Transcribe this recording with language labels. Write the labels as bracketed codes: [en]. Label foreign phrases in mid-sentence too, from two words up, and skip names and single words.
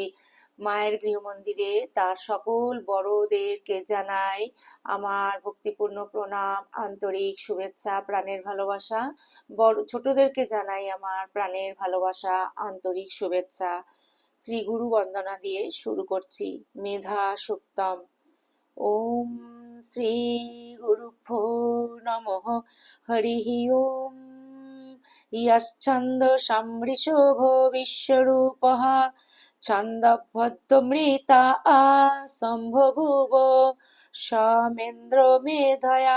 [bn] মায়ের গৃহমন্দিরে তার সকল বড়দেরকে জানাই আমার ভক্তিপূর্ণ প্রণাম, আন্তরিক শুভেচ্ছা, প্রাণের ভালোবাসা। ছোটদেরকে জানাই আমার প্রাণের ভালোবাসা, আন্তরিক শুভেচ্ছা। শ্রী গুরু বন্দনা দিয়ে শুরু করছি। [sa] মেধা সুক্তম। ওম শ্রী গুরুভ্যো নমঃ। হরিঃ ওম। ইয়শ্ছন্দসামৃষভো বিশ্বরূপঃ ছন্দবদ্ধমৃতা সম্বভূব সমেন্দ্র মেধয়া